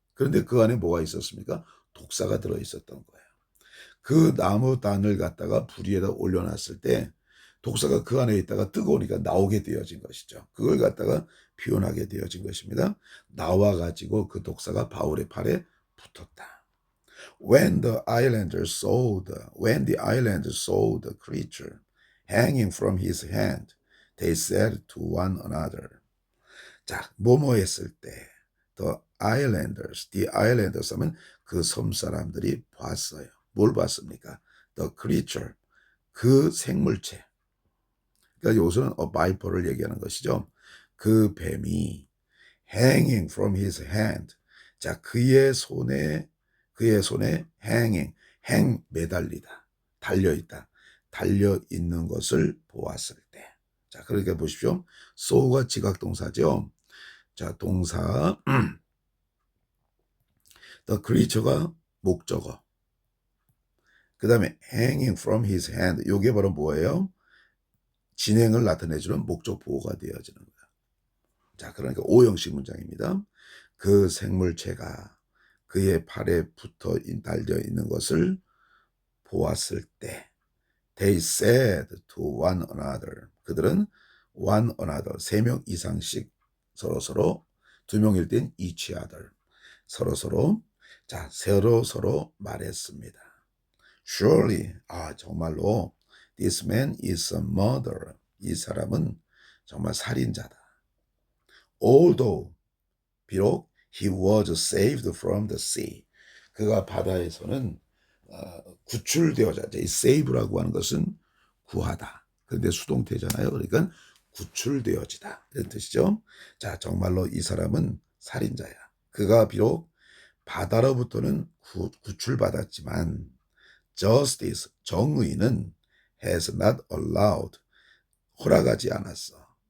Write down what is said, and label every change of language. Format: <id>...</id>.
<ko>그런데 그 안에 뭐가 있었습니까? 독사가 들어 있었던 거예요. 그 나무 단을 갖다가 불 위에다 올려놨을 때 독사가 그 안에 있다가 뜨거우니까 나오게 되어진 것이죠. 그걸 갖다가 표현하게 되어진 것입니다. 나와가지고 그 독사가 바울의 팔에 붙었다.</ko> <en>When the islanders saw the creature hanging from his hand, they said to one another.</en> <ko>자, 뭐뭐 했을 때, the islanders 하면 그 섬 사람들이 봤어요. 뭘 봤습니까? The creature, 그 생물체. 그러니까 여기서는 바이퍼를 얘기하는 것이죠. 그 뱀이</ko> <en>hanging from his hand.</en> <ko>자, 그의 손에 hanging, 매달리다, 달려있다, 달려있는 것을 보았을 때. 자, 그러니까 보십시오. saw가 지각동사죠. 자, 동사, the creature가 목적어. 그 다음에</ko> <en>hanging from his hand.</en> <ko>요게 바로 뭐예요? 진행을 나타내주는 목적 보호가 되어지는 거야. 자, 그러니까 오형식 문장입니다. 그 생물체가 그의 팔에 달려 있는 것을 보았을 때,</ko> <en>they said to one another.</en> <ko>그들은 one another, 3명 이상씩 서로, 2명일 땐 each other, 서로, 자, 서로 말했습니다.</ko> <en>Surely, 정말로, this man is a murderer.</en> <ko>이 사람은 정말 살인자다.</ko> <en>Although, 비록 he was saved from the sea.</en> <ko>그가 바다에서는 구출되어져. 이 save라고 하는 것은 구하다. 그런데 수동태잖아요. 그러니까 구출되어지다. 이런 뜻이죠. 자, 정말로 이 사람은 살인자야. 그가 비록 바다로부터는 구출받았지만 justice, 정의는</ko> <en>has not allowed,</en> <ko>허락하지 않았어.</ko>